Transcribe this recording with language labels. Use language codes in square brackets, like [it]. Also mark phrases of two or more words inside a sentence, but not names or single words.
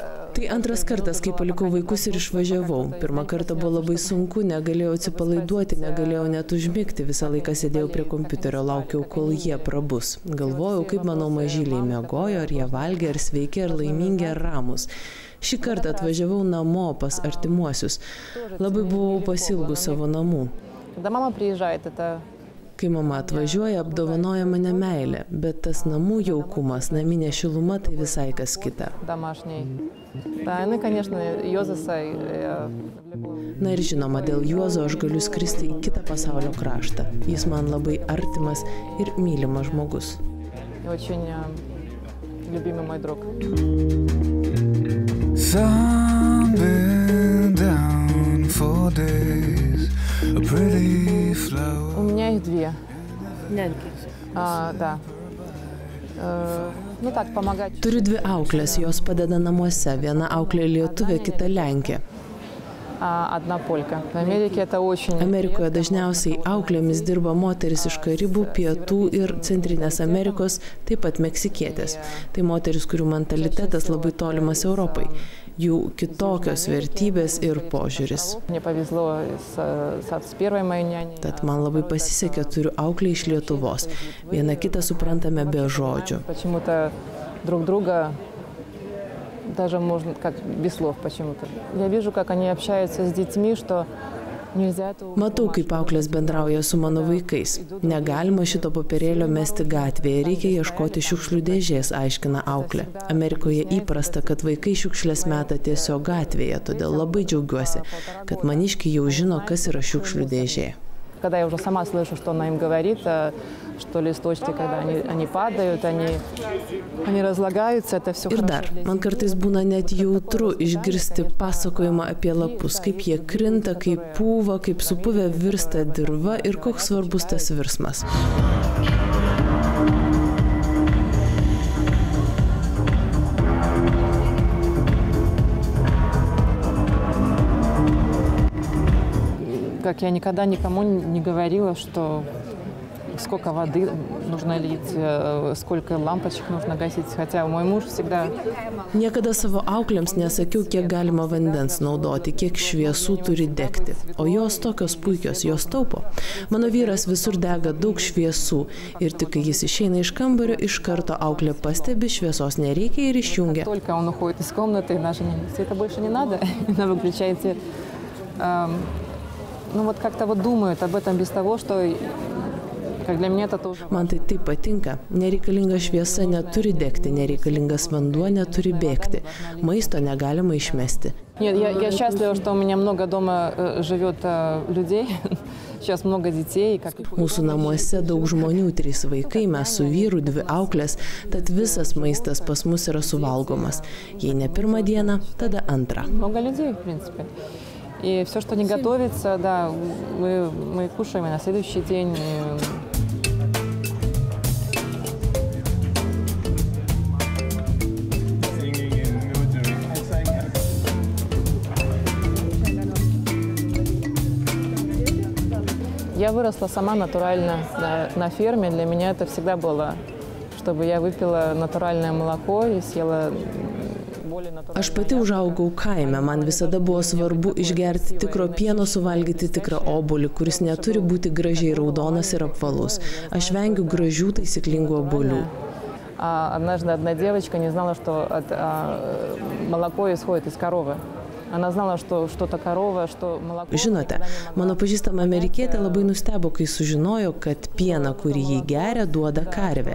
[lt] Tai antras kartas, kai palikau vaikus ir išvažiavau. Pirmą kartą buvo labai sunku, negalėjau atsipalaiduoti, negalėjau net užmigti. Visą laiką sėdėjau prie kompiuterio, laukiau, kol jie prabus. Galvojau, kaip mano mažyliai miegojo, ar jie valgė, ar sveiki, ar laimingi, ar ramus. Šį kartą atvažiavau namo pas artimuosius. Labai buvau pasiilgus savo namų. [ru] Когда мама приезжает, это... [lt] Kai mama atvažiuoja, apdovanoja mane meilę, bet tas namų jaukumas, naminė šiluma, tai visai kas kita. Na ir žinoma, dėl Juozo aš galiu skristi į kitą pasaulio kraštą. Jis man labai artimas ir mylimas žmogus. [ru] У меня их 2. Да. Ну так, помогать. [lt] Turiu 2 auklės, jos padeda namuose. Viena auklė lietuvė, kita lenkė. [ru] Одна полька. В Америке это очень... [lt] Amerikoje dažniausiai auklėmis dirba moteris iš Karibų, Pietų ir Centrinės Amerikos, taip pat meksikietės. Tai moteris, kurių mentalitetas labai tolimas Europai. Jų kitokios vertybės ir požiūris. Tad man labai pasisekė, turiu auklę iš Lietuvos. Viena kitą suprantame be žodžių. [ru] Даже можно, как без слов почему-то. Я вижу, как они общаются с детьми, что нельзя это... [lt] Matau, kaip auklės bendrauja su mano vaikais. Negalima šito popierėlio mesti gatvėje, reikia ieškoti šiukšlių dėžės, aiškina auklė. Amerikoje įprasta, kad vaikai šiukšlės meta tiesiog gatvėje, todėl labai džiaugiuosi, kad maniškiai jau žino, kas yra šiukšlių dėžė. [ru] Когда я уже сама слышу, что она им говорит, что листочки, когда они падают, они разлагаются, это все хорошо. [lt] Ir dar, man kartais būna net jautru išgirsti pasakojimą apie lapus, kaip jie krinta, kaip pūva, kaip supuvę virsta dirva ir koks svarbus tas virsmas. [ru] Как я никогда никому не говорила, что сколько воды нужно лить, сколько лампочек нужно гасить, хотя мой муж всегда... [lt] Niekada savo auklėms nesakiau, kiek galima vandens naudoti, kiek šviesų turi degti. O jos tokios puikios, jos taupo. Mano vyras visur dega daug šviesų ir tik kai jis išeina iš kambario, iš karto auklė pastebi, šviesos nereikia ir išjungia. [ru] Только он уходит из комнаты, даже света больше не надо, она выключаете... Ну вот как-то вот думают об этом без того, что как для меня это тоже... [lt] Man tai taip patinka. Nereikalinga šviesa neturi degti, nereikalingas vanduo neturi bėgti. Maisto negalima išmesti. [ru] Нет, я счастлива, что у меня много дома живет людей. Сейчас много детей. [lt] Mūsų namuose daug žmonių, 3 vaikai, mes su vyru, 2 auklės, tad visas maistas pas mus yra suvalgomas. Jei ne pirmą dieną, tada antrą. [ru] Много людей, в принципе. И все, что не готовится, да, мы кушаем и на следующий день. Я выросла сама натурально на ферме. Для меня это всегда было, чтобы я выпила натуральное молоко и съела более натуральное. [lt] Aš pati užaugau kaime, man visada buvo svarbu išgerti tikro pieno, suvalgyti tikrą obuolį, kuris neturi būti gražiai raudonas ir apvalus. Aš vengiu gražių taisyklingų obuolių. [ru] Однажды одна девочка не знала, что молоко исходит из коровы. Она знала, что что-то корова, что молоко. [lt] Žinote, mano pažįstama amerikietė labai nustebo, kai sužinojo, kad pieną, kurį jį geria, duoda karvė.